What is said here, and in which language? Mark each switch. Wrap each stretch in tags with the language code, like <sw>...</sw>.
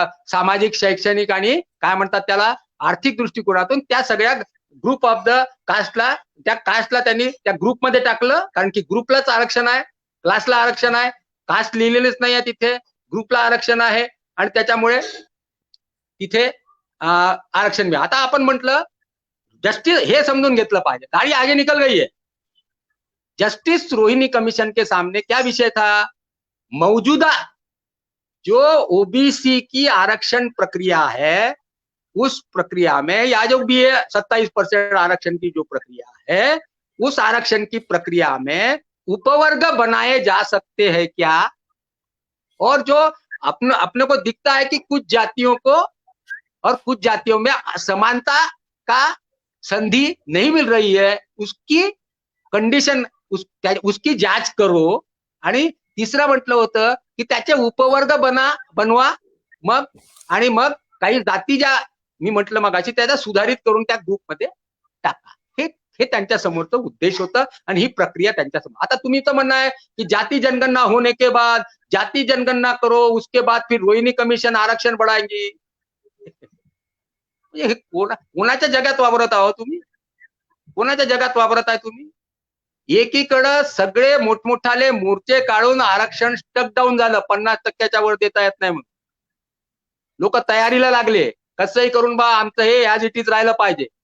<mr>सामाजिक, शैक्षणिक आणि काय म्हणतात त्याला आर्थिक दृष्टिकोनातून, त्या सगळ्या ग्रुप ऑफ द कास्टला, त्या कास्टला त्यांनी त्या ग्रुपमध्ये टाकलं, कारण की ग्रुपलाच आरक्षण आहे, क्लासला आरक्षण आहे, कास्ट लिहिलेलेच नाही आहे तिथे, ग्रुपला आरक्षण आहे, आणि त्याच्यामुळे तिथे आरक्षण मिळालं. आता आपण म्हटलं जस्टिस हे समझून घेतलं पाहिजे,</mr> <hi>गाड़ी आगे निकल गई है. जस्टिस रोहिणी कमीशन के सामने क्या विषय था? मौजूदा जो ओबीसी की आरक्षण प्रक्रिया है, उस प्रक्रिया में या जो भी है 27% आरक्षण की जो प्रक्रिया है, उस आरक्षण की प्रक्रिया में उपवर्ग बनाए जा सकते हैं क्या? और जो अपने को दिखता है कि कुछ जातियों को और कुछ जातियों में असमानता का संधि नहीं मिल रही है, उसकी कंडिशन उसकी जांच करो.</hi> <mr>आणि तिसरं म्हटलं होतं की त्याचे उपवर्ग बनवा, मग आणि मग काही जाती ज्या मी म्हटलं मगाशी त्याचा सुधारित करून त्या ग्रुपमध्ये टाका. हे त्यांच्या समोरचं उद्देश होतं आणि ही प्रक्रिया त्यांच्या समोर. आता तुम्ही तर म्हणणार की</mr> <hi>जाति जनगणना होने के बाद, जाति जनगणना करो, उसके बाद फिर रोहिणी कमीशन आरक्षण बढ़ाएंगी.</hi> <mr>कोणाच्या जगात वावरत आहो तुम्ही? कोणाच्या जगात वावरत आहे तुम्ही? एकीकडं सगळे मोठमोठाले मोर्चे काढून आरक्षण स्टक डाऊन झालं, 50% वर देता येत नाही म्हणून लोक तयारीला लागले, कसंही करून बा आमचं हे ॲज इट इज राहिलं पाहिजे.</mr>